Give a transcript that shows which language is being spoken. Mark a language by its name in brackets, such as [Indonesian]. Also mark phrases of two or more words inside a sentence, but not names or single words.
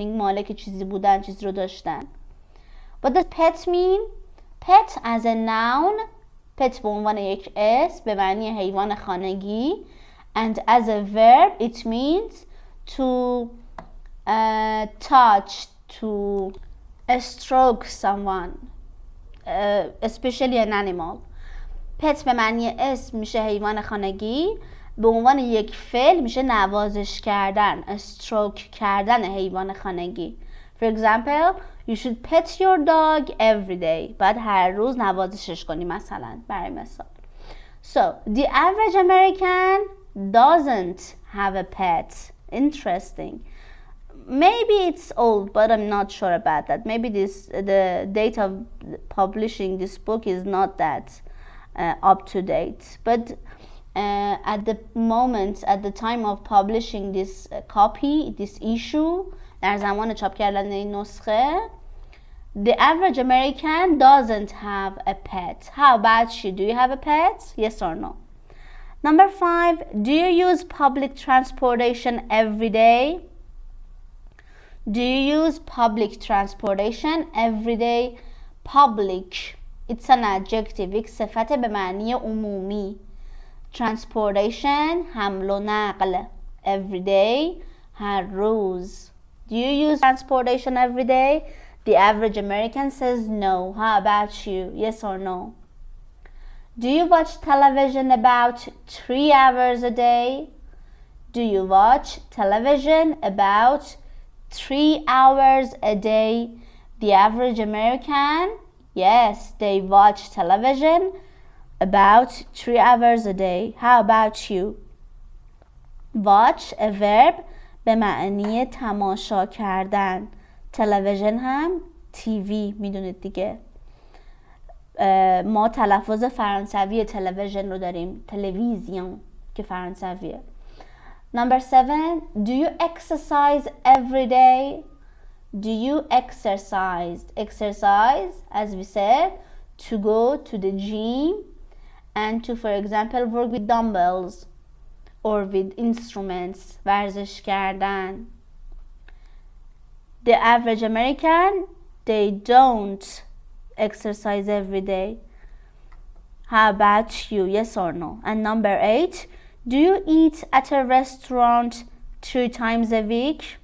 [Persian] مالک چیزی بودن، چیز رو داشتن. [English] What does pet mean? Pet as a noun. [Persian] pet به عنوان یک اسم به معنی حیوان خانگی. [English] And as a verb it means to touch, to stroke someone, especially an animal. [Persian] pet به معنی اسم میشه حیوان خانگی، به عنوان یک فعل میشه نوازش کردن، stroke کردن حیوان خانگی. [English] For example, you should pet your dog every day. [Persian] باید هر روز نوازشش کنی مثلا، برای مثال. [English] So, the average American doesn't have a pet. Interesting. Maybe it's old, but I'm not sure about that. Maybe the date of publishing this book is not that up to date. But at the moment, at the time of publishing this copy, this issue, [Persian] در زمان چاپ کردن این نسخه, [English] the average American doesn't have a pet. How about you? Do you have a pet? Yes or no? Number 5, do you use public transportation every day? Do you use public transportation every day? Public, it's an adjective, [Persian] یک صفت به معنی عمومی. [English] Transportation, [Persian] حمل و نقل. [English] Every day, [Persian] هر روز. [English] Do you use transportation every day? The average American says no. How about you? Yes or no? Do you watch television about 3 hours a day? Do you watch television about 3 hours a day? The average American, yes, they watch television about 3 hours a day. How about you? Watch, a verb, [Persian] به معنی تماشا کردن. تلویزیون هم تیوی، میدونید دیگه. ما تلفظ فرانسوی تلویزیون رو داریم، تلویزیون که فرانسویه. [English] Number 7, do you exercise every day? Do you exercise? Exercise, as we said, to go to the gym and to, for example, work with dumbbells or with instruments. [Persian] ورزش کردن. [English] The average American, they don't exercise every day. How about you? Yes or no? And number 8, do you eat at a restaurant 3 times a week?